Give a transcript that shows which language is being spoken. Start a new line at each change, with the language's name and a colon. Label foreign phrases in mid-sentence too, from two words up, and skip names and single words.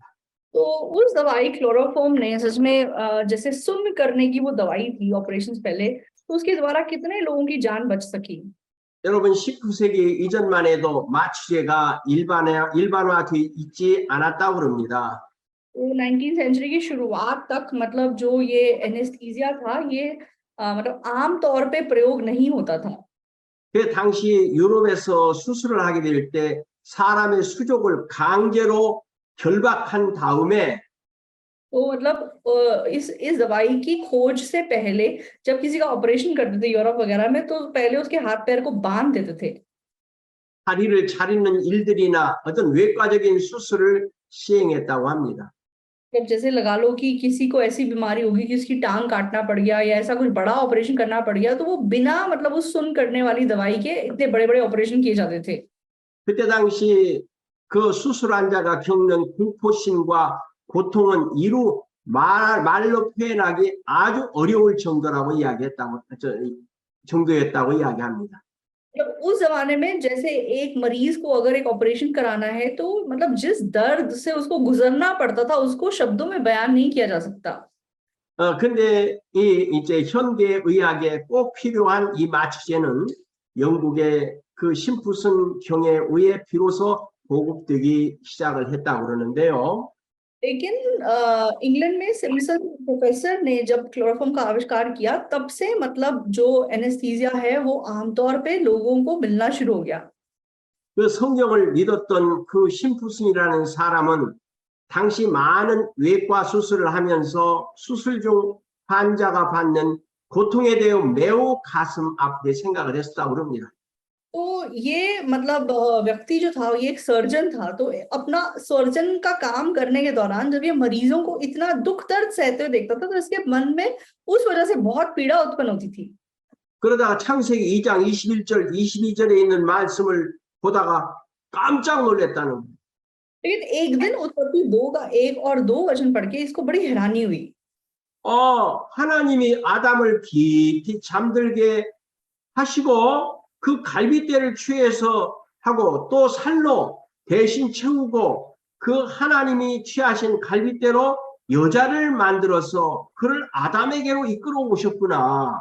Hindi: तो उस दवाई क्लोरोफॉर्म ने सच में जैसे सुन्न करने की वो दवाई थी ऑपरेशन पहले तो उसके द्वारा कितने लोगों की जान बच सकी।
Korean: 여러분 19세기 이전만 해도 마취제가 일반화되어 있지 않았다고 그럽니다.
Hindi: तो 19th सेंचुरी की शुरुआत तक मतलब जो ये एनेस्थीसिया था ये मतलब आम तौर पे प्रयोग नहीं होता था।
Korean: 그 당시 유럽에서 수술을 하게 될 때 사람의 수족을 강제로 결박한 다음에
Hindi: तो मतलब इस दवाई की खोज से पहले जब किसी का ऑपरेशन करते थे यूरोप वगैरह में, तो पहले उसके हाथ पैर को बांध देते थे।
Korean: 다리를 자르는 일들이나 어떤 외과적인 수술을 시행했다고 합니다.
Hindi: जब जैसे लगा लो कि किसी को ऐसी बीमारी होगी कि उसकी टांग काटना पड़ गया या ऐसा कुछ बड़ा ऑपरेशन करना पड़ गया, तो वो बिना मतलब उस सुन करने वाली दवाई के इतने बड़े बड़े ऑपरेशन किए जाते थे।
Korean: 그때 당시 그 수술 환자가 겪는 공포심과 고통은 말로 표현하기 아주 어려울 정도라고 정도였다고 이야기합니다.
Hindi: मतलब उस जमाने में जैसे एक मरीज को अगर एक ऑपरेशन कराना है, तो मतलब जिस दर्द से उसको गुजरना पड़ता था, उसको शब्दों में बयान नहीं किया जा सकता।
Korean: 근데 이제 현대 의학에 꼭 필요한 이 마취제는 영국의 그 심프슨 경에 의해 비로소 보급되기 시작을 했다고 그러는데요.
Hindi: लेकिन इंग्लैंड में सिम्पसन प्रोफेसर ने जब क्लोरोफॉर्म का आविष्कार किया, तब से मतलब जो एनेस्थीसिया है वो आमतौर पे लोगों को मिलना शुरू हो गया।
Korean: 그 성경을 믿었던 그 심프슨이라는 사람은 당시 많은 외과 수술을 하면서 수술 중 환자가 받는 고통에 대해 매우 가슴 아프게 생각을 했다고 그럽니다.
Hindi: तो ये मतलब व्यक्ति जो था, ये एक सर्जन था, तो अपना सर्जन का काम करने के दौरान जब ये मरीजों को इतना दुख दर्द सहते हुए देखता था, तो इसके मन में उस वजह से बहुत पीड़ा उत्पन्न होती थी।
Korean: 그러다가 창세기 2장 21절, 22절에 있는 말씀을 보다가 깜짝 놀랐다는 거예요.
Hindi: लेकिन एक दिन उत्पत्ति 2 का 1 और 2 वचन पढ़ के इसको बड़ी हैरानी हुई।
Korean: 하나님이 아담을 깊이 잠들게 하시고 그 갈빗대를 취해서 하고 또 살로 대신 채우고 그 하나님이 취하신 갈빗대로 여자를 만들어서 그를 아담에게로 이끌어 오셨구나.